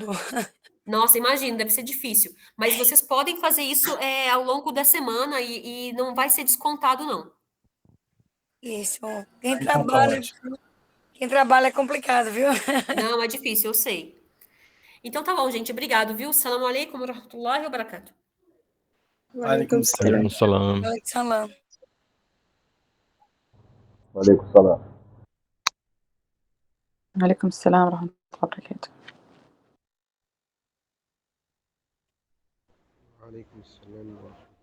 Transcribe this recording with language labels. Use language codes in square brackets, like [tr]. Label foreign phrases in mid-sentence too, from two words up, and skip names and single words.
[pt] Nossa, imagina, deve ser difícil. Mas vocês podem fazer isso ao longo da semana e não vai ser descontado, não. Isso. Então tá ótimo. Quem trabalha é complicado, viu? Não, é difícil, eu sei. Então tá bom, gente. Obrigado, viu? [ar] سلام عليكم ورحمة الله وبركاته. Walaikum عليكم السلام. عليكم السلام. عليكم السلام. عليكم السلام ورحمة الله وبركاته. عليكم السلام ورحمة